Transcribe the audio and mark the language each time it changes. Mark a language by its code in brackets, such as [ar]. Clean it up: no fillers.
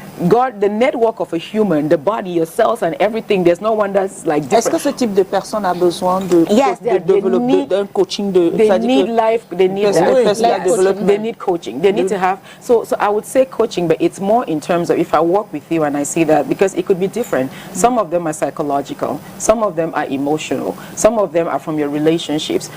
[en] God, the network of a human, the body, your cells and everything, there's no one that's like different. [fr] Est-ce que ce type de personne a besoin de développer d'un coaching de [en] they need life, they need that. They need coaching. They need to have so I would say coaching, but it's more in terms of if I work with you and I see that, because it could be different. Some of them are psychological, some of them are emotional, some of them are from your relationships.